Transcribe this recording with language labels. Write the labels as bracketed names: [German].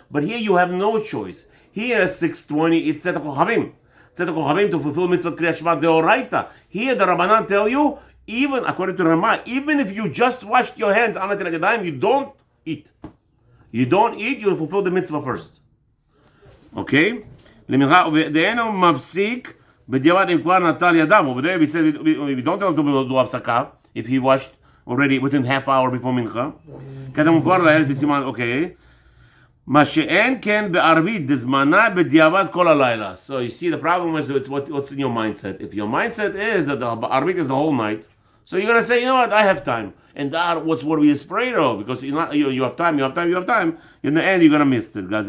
[English] But here you have no choice. Here at 6:20, it's Tzedek Kochavim. Tzedek Kochavim to fulfill mitzvot Kriyat Shema Deoraita. Here the Rabbanan tell you, even according to Ramah, even if you just washed your hands on Netilat Yadayim, you don't eat. You don't eat, you fulfill the mitzvah first. Okay? [Hebrew] דהיינו מפסיק בדיעבד אם כבר נטל ידיו. [English] Over there we said we don't tell him to do הפסקה if he washed already within half hour before מנחה. [Hebrew] כתבנו כבר להרס בסימן, אוקיי. מה שאין כן בערבית דזמנה בדיעבד כל הלילה. [English] So you see the problem is it's what's in your mindset. If your mindset is that the Arvit is the whole night, so you're going to say, you know what, I have time. And that what's what we afraid of, because you have time. In the end, you're going to miss it.